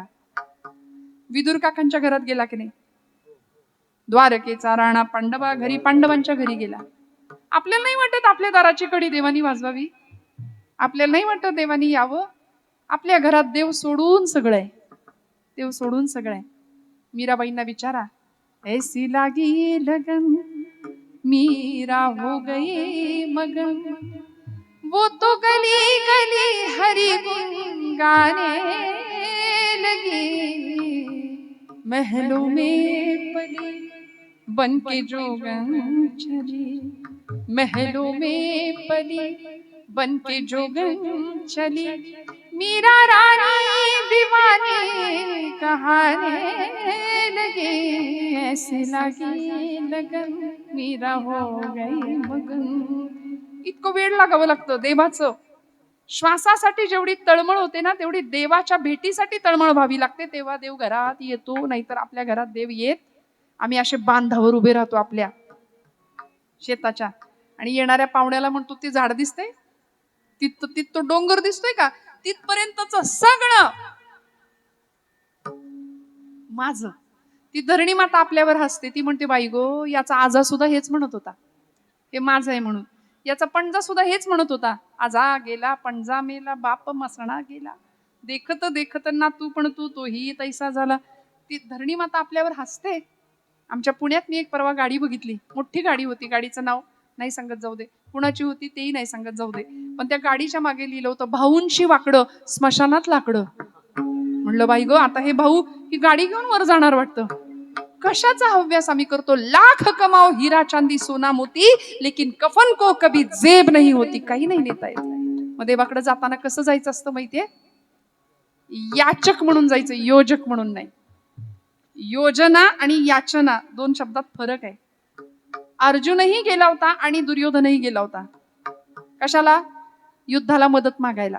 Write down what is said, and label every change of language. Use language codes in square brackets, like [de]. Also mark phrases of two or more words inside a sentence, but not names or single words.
[mr] विदुर काकांच्या घरात गेला की नाही? द्वारकेचा राणा पांडवा घरी पांडवांच्या घरी गेला. आपल्याला नाही वाटत आपल्या दाराची कडी देवानी वाजवावी? आपल्याला नाही वाटत देवानी यावं? आपल्या घरात देव सोडून सगळं आहे. देव सोडून सगळं आहे. मीराबाईंना विचारा, [hi] ऐसी लागी लगन मीरा हो गई मगन, वो तो गली गली हरि गुन गाने लगी, महलों में पली बन के जोगन चली, महलों में पली बन के जोगन चली, मीरा रानी दीवानी कहाने लगे, ऐसे लगी लगन मीरा हो गई मगन. [mr] इतकं वेळ लागावं लागतं देवाचं. श्वासासाठी जेवढी तळमळ होते ना, तेवढी देवाच्या भेटीसाठी तळमळ व्हावी लागते. तेव्हा देव घरात येतो. नाहीतर आपल्या घरात देव येत. आम्ही असे बांधावर उभे राहतो आपल्या शेताच्या, आणि येणाऱ्या पाहुण्याला म्हणतो, ते झाड दिसतंय, तो डोंगर दिसतोय का, तिथपर्यंतच सगळं माझं. ती धरणी माता आपल्यावर हसते. ती म्हणते, बाई गो, याचा आजा सुद्धा हेच म्हणत होता, हे माझं आहे म्हणून. याचा पणजा सुद्धा हेच म्हणत होता, आजा गेला पणजा मेला, बाप मसणा गेला, देखत देखत ना तू पण तू तोही तैसा झाला. ती धरणी माता आपल्यावर हसते. आमच्या पुण्यात मी एक परवा गाडी बघितली. मोठी गाडी होती. गाडीचं नाव नाही सांगत जाऊ दे, कुणाची होती तेही नाही सांगत जाऊ दे. पण त्या गाडीच्या मागे लिहिलं होतं, भाऊंशी वाकडं स्मशानात लाकडं. म्हणलं, बाई ग, आता हे भाऊ ही गाडी घेऊन वर जाणार वाटतं. कशाचा हव्यास आम्ही करतो? [hi] लाख कमाओ हीरा चांदी सोना मोती, लेकिन कफन को कभी जेब नहीं होती. [mr] काही नाही नेता येत. मग देवाकडे जाताना कसं जायचं असतं माहितीये? याचक म्हणून जायचं, योजक म्हणून नाही. योजना आणि याचना 2 शब्दात फरक आहे. अर्जुनही गेला होता आणि दुर्योधनही गेला होता. कशाला? युद्धाला मदत मागायला.